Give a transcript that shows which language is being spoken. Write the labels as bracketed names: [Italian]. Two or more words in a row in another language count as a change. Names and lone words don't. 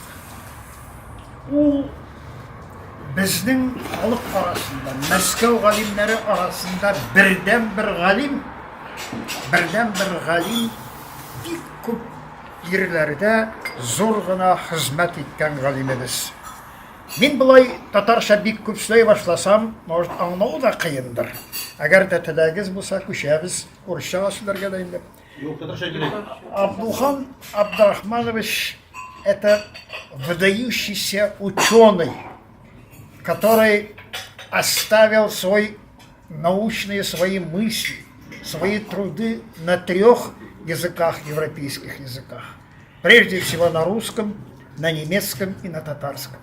[Tatar] Ул безнең халык арасында, Мәскәү галимнәре арасында бердән-бер галим бик күп җирләрдә зур гына хезмәт иткән галимебез. Мин болай татарча бик күп сөйләй башласам, может, аңлау да кыендыр. Әгәр дә теләгегез булса, күчәбез урысча сөйләргә дә инде. [Russian] Абдулхан Абдурахманович – это выдающийся ученый, который оставил свои мысли, свои труды на 3 языках, европейских языках. Прежде всего на русском, на немецком и на татарском.